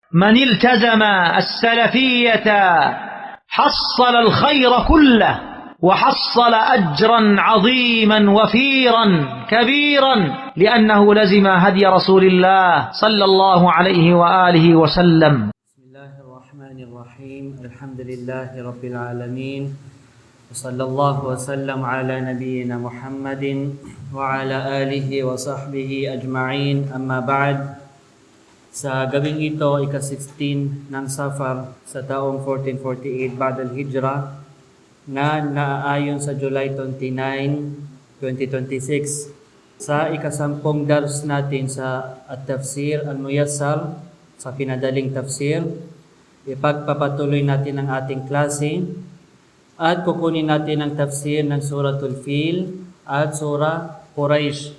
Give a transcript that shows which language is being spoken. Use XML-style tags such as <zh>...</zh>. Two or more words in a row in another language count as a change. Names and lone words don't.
<ar>من التزم السلفية حصل الخير كله وحصل أجرا عظيما وفيرا كبيرا لأنه لزم هدي رسول الله صلى الله عليه وآله وسلم. بسم الله الرحمن الرحيم. الحمد لله رب العالمين وصلى الله وسلم على نبينا محمد وعلى آله وصحبه أجمعين. أما بعد,</ar> <tl>sa gabing ito, ika-16 ng Safar sa taong 1448</tl> <ar>بعد الهجرة</ar> <tl>na naaayon sa July 29, 2026. Sa ika-10 dars natin sa At-Tafsir Al-Muyassar, sa pinadaling tafsir, ipagpapatuloy natin ang ating klase at kukunin natin ang tafsir ng Suratul Fil at Surah Quraysh.</tl>